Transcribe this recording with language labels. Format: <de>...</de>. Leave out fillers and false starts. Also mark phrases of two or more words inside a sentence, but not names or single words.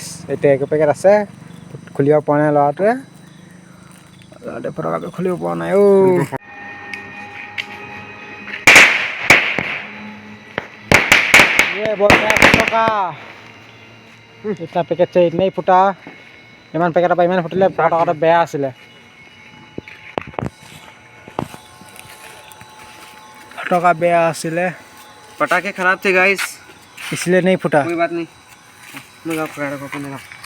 <as>এতিয়া 1 পেকেট আছে, খুলিব পৰা নাই ল'ৰাটোৱে ফটকাটো খুলিব পৰা নাই। ফটকা এটা পেকেট এনেই ফুটা, ইমান পেকেটৰ পৰা ইমান ফুটিলে ফটকাটো বেয়া আছিলে। ফটকা বেয়া আছিলে,</as> <hi>पटाखे खराब थे गाइस, इसलिए नहीं फुटा। कोई बात नहीं, लगा पकड़ा को अपने लगा।</hi>